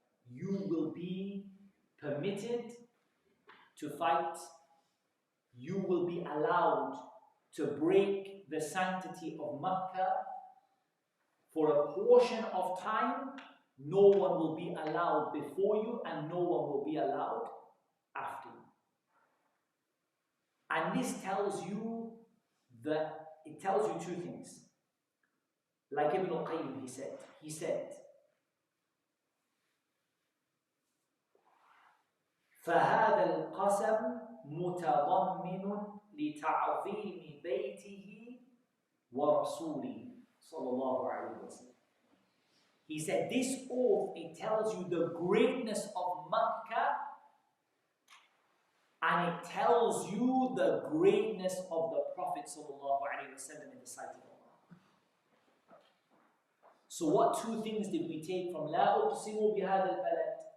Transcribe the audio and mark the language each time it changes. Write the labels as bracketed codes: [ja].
[en] You will be permitted to fight, you will be allowed to break the sanctity of Makkah for a portion of time. No one will be allowed before you, and no one will be allowed after you. And this tells you that, it tells you two things. Like Ibn al-Qayyim, he said, [ar] فهذا القسم متضمن لتعظيم بيته ورسوله صلى الله عليه وسلم. [en] He said, this oath, it tells you the greatness of Makkah, and it tells you the greatness of the Prophet sallallahu alaihi wasallam in the sight of Allah. So what two things did we take from [ar] لا أقسم بهذا البلد?